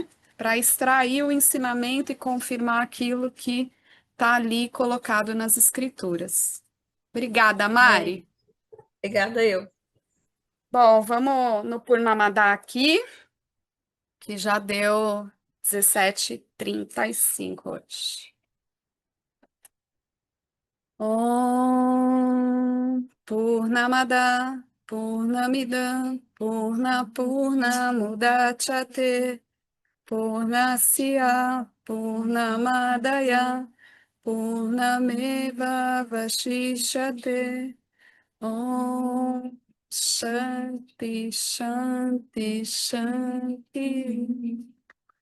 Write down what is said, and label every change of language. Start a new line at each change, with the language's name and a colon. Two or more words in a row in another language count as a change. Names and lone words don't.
Portuguese: Para extrair o ensinamento e confirmar aquilo que está ali colocado nas escrituras. Obrigada, é, Mari. obrigada eu. Bom, vamos no Purnamada aqui, que já deu 17h35 hoje.
Sanskrit: ॐ पूर्णमद पूर्णमिदम् पूर्ण मुदच्यते पूर्णस्य पूर्णमदय पूर्णमेव वशिष्यते ॐ शान्ति शान्ति शान्ति Shanti.